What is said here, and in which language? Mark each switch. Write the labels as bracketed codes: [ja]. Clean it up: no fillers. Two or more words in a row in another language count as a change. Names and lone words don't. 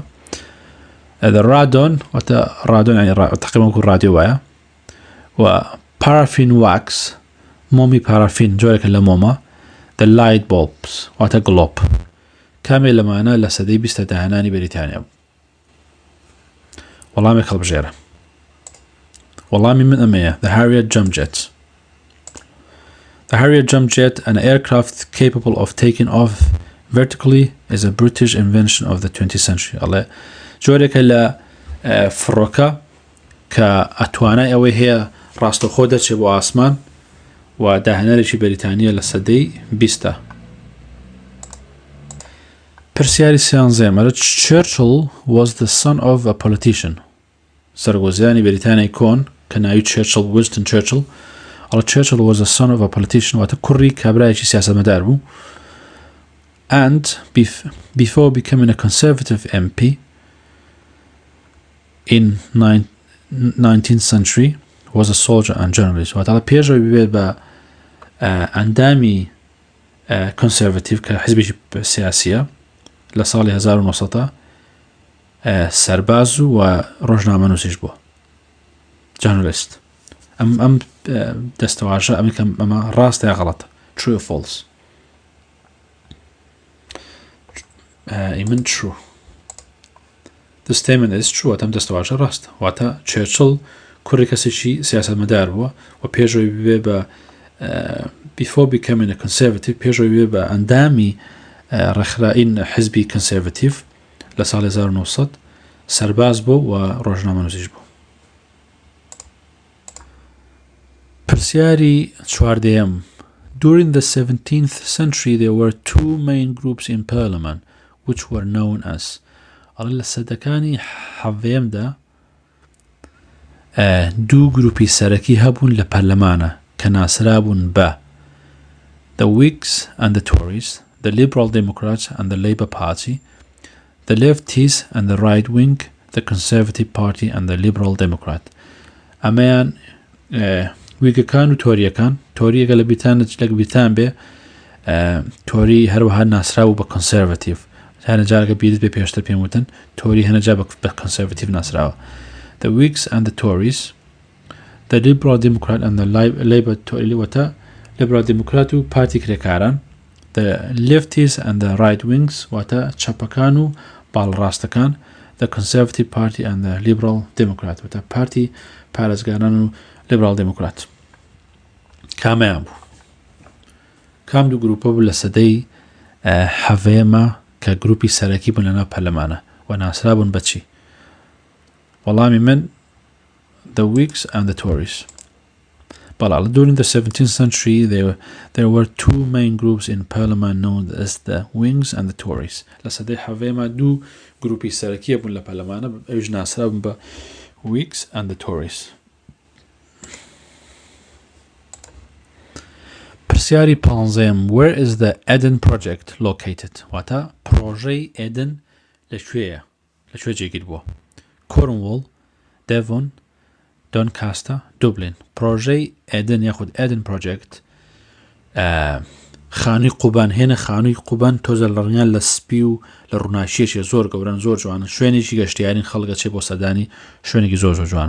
[en] The radon [ckb] واتە رادۆن یعنی تقریبا وەکو رادیۆ وایە. و [en] paraffin wax [ckb] مۆمی پارافین جۆرێکە لە مۆمە. [en] The light bulbs [ckb] واتە گلۆب. کامێ لەمانە لە سەدەی 20 داهێنانی بەریتانیا بوو. وەڵامێک هەڵبژێرە. وەڵامی من ئەمەیە. [en] The Harrier jump jet. The Harrier jump jet, an aircraft capable of taking off vertically, is a British invention of the 20th century. [ckb] ئەڵێ جۆرێکە لە فڕۆکە کە ئەتوانای ئەوەی هەیە ڕاستەوخۆ دەچێت بۆ ئاسمان و داهێنەرێکی بەریتانیا لە سەدەی 20. پرسیاری 13. [en] Churchill was the son of a politician. [ckb] سەرگۆزیانی بەریتانیای کۆن کە ناوی Churchill Winston Churchill. [en] Churchill was the son of a politician [ckb] واتە کوڕی کابرایەکی سیاسەتمەدار بوو. [en] And before becoming a conservative MP in 19th century was a soldier and journalist. [ckb] واتە پێشەوەی ببێت بە ئەندامی conservative کە حزبێکی سیاسیە لە ساڵی 1900 سەرباز و ڕۆژنامە نووسیش بووە. journalist. ئەم دەستەواژە ئەمە ڕاستە یا غەڵەتە. [en] true or false. من true. The statement is true. [ckb] ئەم دەستەواژە ڕاستە. واتە Churchill کوڕی کەسێکی سیاسەتمەدار بووە و پێشەوەی ببێ بە [en] before becoming a conservative [ckb] پێشەوەی ببێ بە ئەندامی ڕێکخراین حزبی conservative لە ساڵی 1900 سەرباز بوو و ڕۆژنامە نووسیش بوو. پرسیاری 14. [en] During the 17th century there were two main groups in parliament which were known as. [ckb] لە سەدەکانی حەڤێمدا دوو گروپی سەرەکی هەبوون لە پەرلەمانە کە ناسرابوون بە [en] the Whigs and the Tories, the Liberal Democrats and the Labour Party, the lefties and the right wing, the Conservative Party and the Liberal Democrat. [ckb] ئەمەیان ویگەکان و تۆریەکان. تۆریەکە لە بیرتان بێ تۆری هەروەها ناسراو بە Conservative. هەنە جارەکە بیرت بێ پێشتر پێم وتن تۆری هەنە جا بە Conservative ناسراوە. [en] The Whigs and the Tories, the Liberal Democrat and the Labour Tory [ckb] واتە Liberal Democrat و پارتی کرێکاران, [en] the lefties and the right wings [ckb] واتە چەپەکان و باڵڕاستەکان, [en] the Conservative Party and the Liberal Democrat [ckb] واتە پارتی پارێزگاران و Liberal Democrat. کامیان بوو؟ کام دوو گروپە بوو لە سەدەی حەڤێمە کە گروپی سەرەکی بوون لەناو پەرلەمانە و ناسرابوون بەچی؟ وەڵامی من [en] the Whigs and the Tories. But during the 17th century there were two main groups in parliament known as the Whigs and the Tories. [ckb] لە سەدەی حەڤێمە دوو گروپی سەرەکیە بوون لە پەرلەمانە ئەویش ناسرابوون بە [en] Whigs and the Tories. [ckb] پرسیاری 15. [en] Where is the Eden project located? [ckb] واتە پرۆژەی Eden لەکوێیە؟ لەکوێ جێگیر بووە؟ Cornwall, Devon, Doncaster, Dublin. پرۆژەی Eden یاخود Eden project خانووی قوبان هێنە خانووی قوبان تۆزە لە ڕنگان لە سپی و لە ڕووناچیەکی زۆر گەورن زۆر جوانن شوێنێکی گەشتیارین خەڵگە چێ بۆ سەدانی شوێنێکی زۆر جوانن.